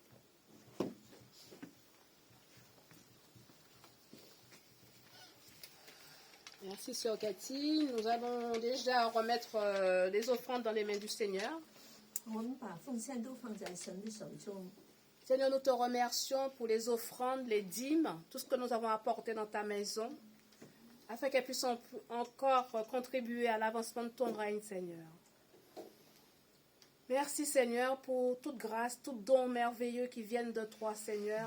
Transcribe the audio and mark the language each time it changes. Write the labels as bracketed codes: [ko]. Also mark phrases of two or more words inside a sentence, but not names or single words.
[fr] Merci, Sœur Cathy. Nous allons déjà remettre les offrandes dans les mains du Seigneur. [zh] 我们把奉献都放在神的手中。 [fr] Seigneur, nous te remercions pour les offrandes, les dîmes, tout ce que nous avons apporté dans ta maison, afin qu'elles puissent encore contribuer à l'avancement de ton règne, Seigneur. Merci, Seigneur, pour toute grâce, tout don merveilleux qui viennent de toi, Seigneur.